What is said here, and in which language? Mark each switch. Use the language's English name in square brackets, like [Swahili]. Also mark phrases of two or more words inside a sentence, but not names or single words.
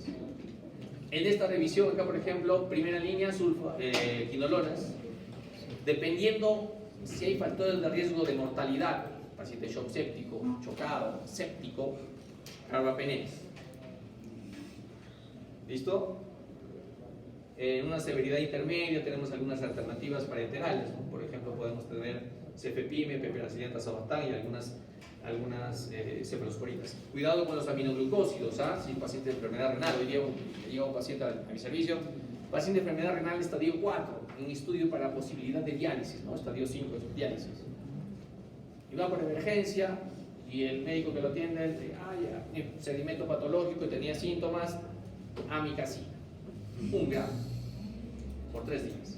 [Spanish] En esta revisión, acá por ejemplo, primera línea, quinolonas, dependiendo si hay factores de riesgo de mortalidad, paciente shock séptico, chocado, séptico, carbapenems. ¿Listo? En una severidad intermedia tenemos algunas alternativas parenterales, ¿no? Por ejemplo, podemos tener cefepime, peperacilina, tazobactam y algunas cefalosporinas. Cuidado con los aminoglucósidos, ¿ah? Si paciente de enfermedad renal, hoy día llega un paciente a mi servicio, paciente de enfermedad renal estadio 4, un estudio para posibilidad de diálisis, ¿no? Estadio 5 es diálisis. Y va por emergencia y el médico que lo atiende dice, ya, sedimento patológico y tenía síntomas, amicacina, 1 gramo por 3 días.